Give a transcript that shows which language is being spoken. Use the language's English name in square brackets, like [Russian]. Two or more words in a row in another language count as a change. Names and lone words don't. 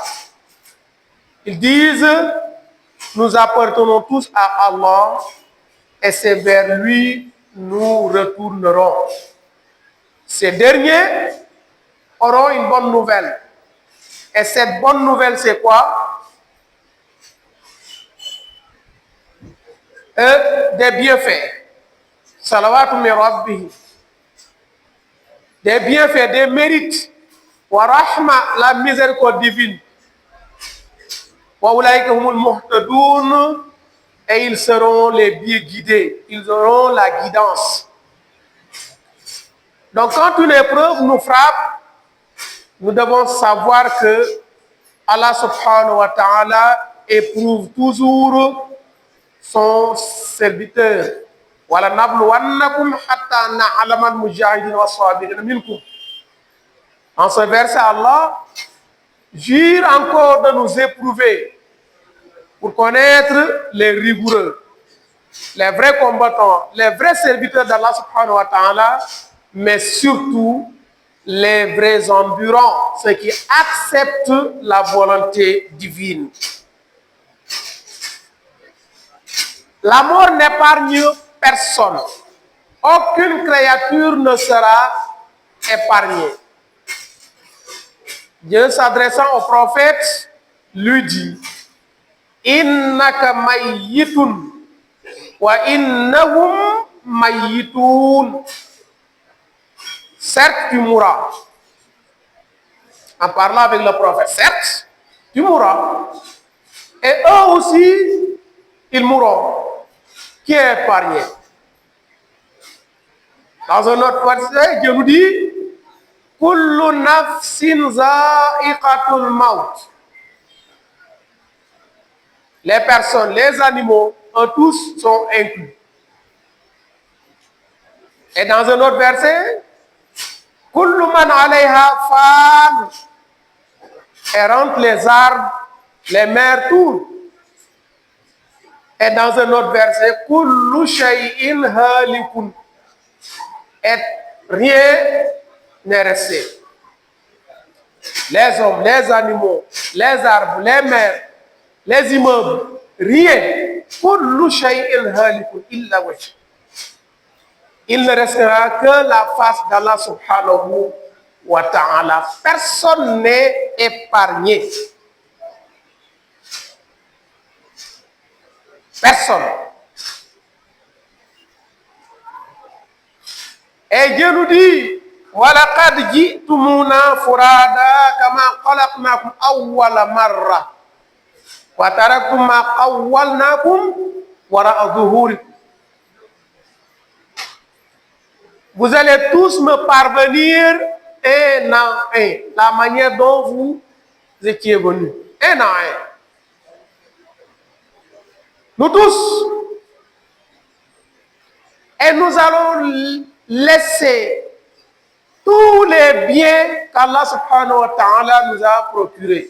[French] Ils disent, nous appartenons tous à Allah et c'est vers lui nous retournerons. Ces derniers auront une bonne nouvelle. Et cette bonne nouvelle, c'est quoi? Des bienfaits. [Arabic] صلوات من ربه. [French] Des bienfaits, des mérites. [Arabic] ورحمة, [French] la miséricorde divine. [Arabic] وأولئك هم المهتدون, [French] et ils seront les bien guidés. Ils auront la guidance. Donc quand une épreuve nous frappe, nous devons savoir que Allah [Arabic] سبحانه وتعالى [French] éprouve toujours son serviteur. [Arabic] ولنبلونكم حتى نعلم المجاهدين والصابرين منكم. [French] En ce verset, Allah jure encore de nous éprouver pour connaître les rigoureux, les vrais combattants, les vrais serviteurs d'Allah [Arabic] سبحانه وتعالى, [French] mais surtout les vrais endurants, ceux qui acceptent la volonté divine. La mort n'épargne personne. Aucune créature ne sera épargné. Dieu s'adressant au prophète lui dit: [Arabic] إنك ميت وإنهم ميت. [French] Certes, tu mourras. En parlant avec le prophète, certes, tu mourras. Et eux aussi, ils mourront. Qui est épargné? Dans un autre verset, Dieu nous dit: [Arabic] كل نفس ذائقة الموت. [French] Les personnes, les animaux, eux tous sont inclus. Et dans un autre verset, [Arabic] كل من عليها فان. [French] Et rentre les arbres, les mers, tout. Et dans un autre verset, [Arabic] كل شيء هالك. [French] Et rien n'est resté. Les hommes, les animaux, les arbres, les mers, les immeubles, rien. [Arabic] كل شيء هالك إلا وجه. [French] Il ne restera que la face d'Allah [Arabic] سبحانه وتعالى. [French] Personne n'est épargné. Personne. Et Dieu nous dit: [Arabic] وَلَقَدْ جِئْتُمُونَا فُرَادًا كَمَا خَلَقْنَاكُمْ أَوَّلَ مَرَّةٍ وَتَرَكْتُم مَّا خَوَّلْنَاكُمْ وَرَاءَ ظُهُورِكُمْ. [French] Vous allez tous me parvenir un à un, la manière dont vous étiez venus, un à un. Nous tous. Et nous allons laisser tous les biens qu'Allah [Arabic] سبحانه وتعالى [French] nous a procurés.